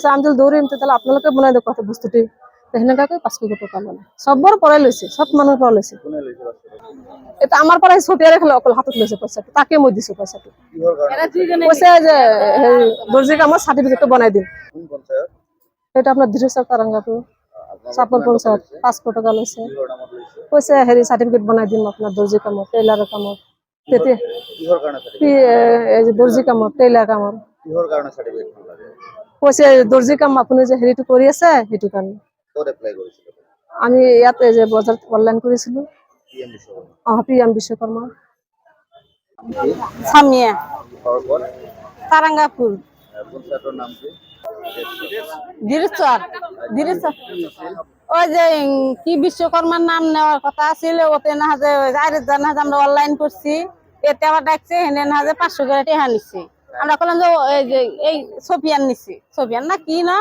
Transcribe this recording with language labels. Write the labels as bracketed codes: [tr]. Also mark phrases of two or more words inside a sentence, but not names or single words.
[as] আছে আমি যদি দৌৰিম তেতিয়াহ'লে আপোনালোকে বনাই দিয়ক কথা বস্তুটি সেনেকাকৈ 500 টাকা ল'লে সবৰ পৰাই লৈছে সব মানুহৰ পৰা লৈছে এটা আমাৰ পৰাই ছটিয়াৰে খালে অকল হাতত লৈছে পইচাটো তাকে মই দিছো পইচাটো কৈছে যে দৰ্জি কামৰ সাৰ্টিফিকেটটো বনাই দিম এটা আপোনাৰ ধীৰেশ্বৰ কাৰাংগাপুৰ চাপৰ পঞ্চায়ত 500 টাকা লৈছে কৈছে হেৰি সাৰ্টিফিকেট বনাই দিম আপোনাৰ দৰ্জি কামৰ টেইলাৰৰ কামৰ তেতিয়া কিহৰ কাৰণে এই যে দৰ্জি কামৰ টেইলাৰ কামৰ কিহৰ কাৰণে সাৰ্টিফিকেট লাগে কৈছে দৰ্জি কাম আপুনি যে হেৰিটো কৰি আছে সেইটো কাৰণে ক'ত এপ্লাই কৰিছিল আমি ইয়াতে যে বজাৰত অনলাইন কৰিছিলো পিএম বিশ্বকৰ্মা পিএম বিশ্বকৰ্মা সামিয়া [bn] খবর কারাঙ্গাপুর পঞ্চায়েতের নাম কি দিরেশ্বর ওই যে কি বিশ্বকর্মার নাম নেওয়ার কথা ছিল ওতে না যে আমরা অনলাইন করছি এতে আবার ডাকছে হেনে না যে 500 করে টাকা নিচ্ছে আমরা বললাম যে এই সোফিয়ান নিচ্ছে সোফিয়ান না কি নাম